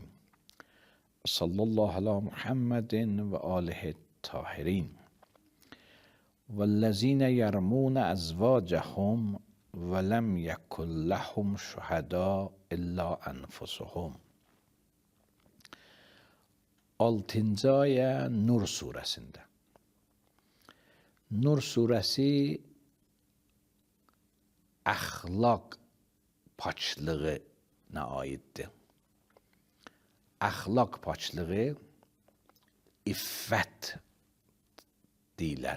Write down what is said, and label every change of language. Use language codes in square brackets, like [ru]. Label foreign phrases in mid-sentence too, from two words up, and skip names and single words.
[ar] صلی الله علی محمد و آله الطاهرین والذین یرمون ازواجهم ولم یکن لهم شهداء الا انفسهم. [az] 6. ayə Nur surəsində. Nur surəsi əxlaq paçlığına aiddir. Əxlaq paçlığı iffət deyilər.